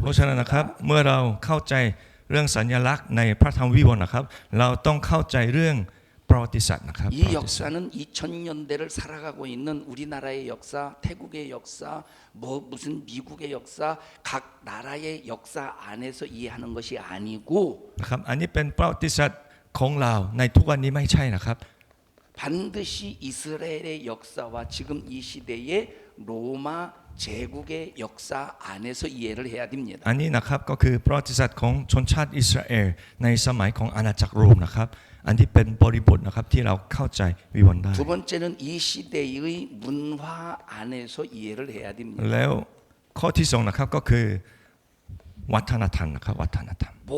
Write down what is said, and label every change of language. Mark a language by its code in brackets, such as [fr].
[th] เพราะฉะนั้นนะครับเมื่อเราเข้าใจเรื่องสัญลักษณ์ในพระธรรมวิวรณ์นะครับเราต้องเข้าใจเรื่องประวัติศาสตร์นะครับ [ko] 이 역사는 2000년대를 살아가고 있는 우리나라의 역사, 태국의 역사, 무슨 미국의 역사, 각 나라의 역사 안에서 이해하는 것이 아니고 [th] นะครับอันนี้เป็นประวัติศาสตร์ของเราในทุกวันนี้ไม่ใช่นะครับ [ko] 반드시 이스라엘의 역사와 지금 이 시대의 로마 제국의 역사 안에서 이해를 해야 됩니다. [th] อันนี้นะครับก็คือประวัติศาสตร์ของชนชาติอิสราเอลในสมัยของอาณาจักรโรมนะครับอันที่เป็นบริบทนะครับที่เราเข้าใจวิวรณ์ได้ [ko] 두 번째는 이 시대의 문화 안에서 이해를 해야 됩니다. [th] แล้วข้อที่สองนะครับก็คือวัฒนธรรมนะครับวัฒนธรรม